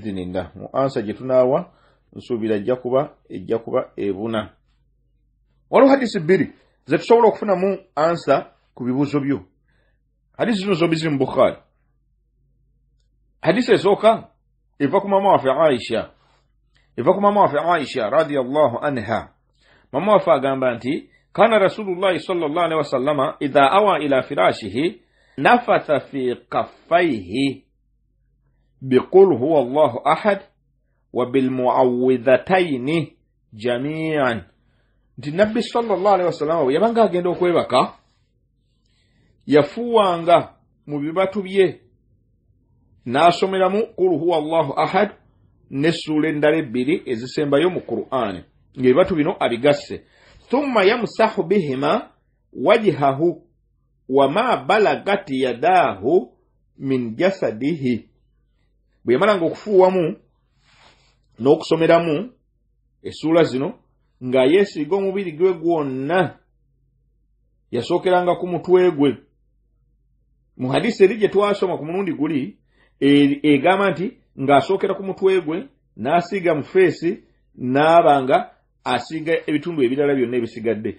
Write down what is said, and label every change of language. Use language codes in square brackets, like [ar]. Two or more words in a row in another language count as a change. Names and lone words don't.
[lg] Mu ansa gye tunaawa nsuubira ejja kuba ebuna. Waliwo hadisi bbiri ze tusobola okufunamu ansa ku bibuuzo byo. Hadisi zino zombi ziri mu Bukhari. Hadisi esooka eva ku mama waffe Aisha [ar] رضي الله عنها. [lg] Mama waffe agamba nti [ar] كان رسول الله صلى الله عليه وسلم إذا أوى إلى فراشه نفث في كفيه بقل هو الله أحد وبالمعوذتين جميعا. [lg] Nti Nabbi [ar] صلى الله عليه وسلم [lg] bwe yabanga agenda okwebaka yafuwanga mu bibatu bye n'asomeramu [ar] قل هو الله أحد [lg] n'essula endala ebbiri ezisembayo mu Qur'an ng'ebibatu bino abigasse. [ar] ثم يمسح بهما وجهه وما بلغت يداه من جسده. [lg] Bwe yamalanga okufuuwamu n'okusomeramu essula zino nga yeesiga omubiri gwe gwonna, yasookeranga ku mutwe gwe. Mu hadisi eri gye twasoma ku mulundi guli egamba nti ng'asookera ku mutwe gwe n'asiiga mu feesi n'abanga asiiga ebitundu ebirala byonna ebisigadde.